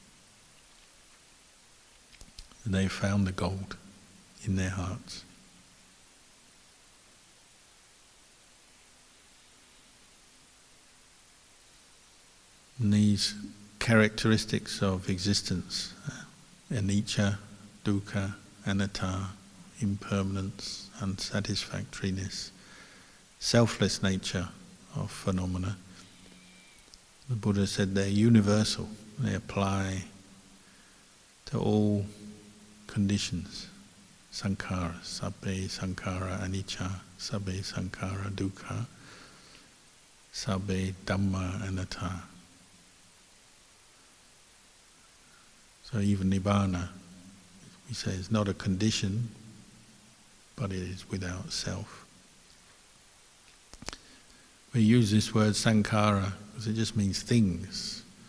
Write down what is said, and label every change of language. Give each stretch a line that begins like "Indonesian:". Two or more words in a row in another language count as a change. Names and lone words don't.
English: And they found the gold in their hearts. And these characteristics of existence,
Pali: anicca, dukkha, anatta,
English: impermanence, unsatisfactoriness, selfless nature of phenomena, the Buddha said they're universal. They apply to all conditions.
Pali: Sankhara, sabbe sankhara anicca, sabbe sankhara dukkha, sabbe dhamma anatta.
English: So even nibbana, we say, is not a condition, but it is without self. We use this word sankhara because it just means things.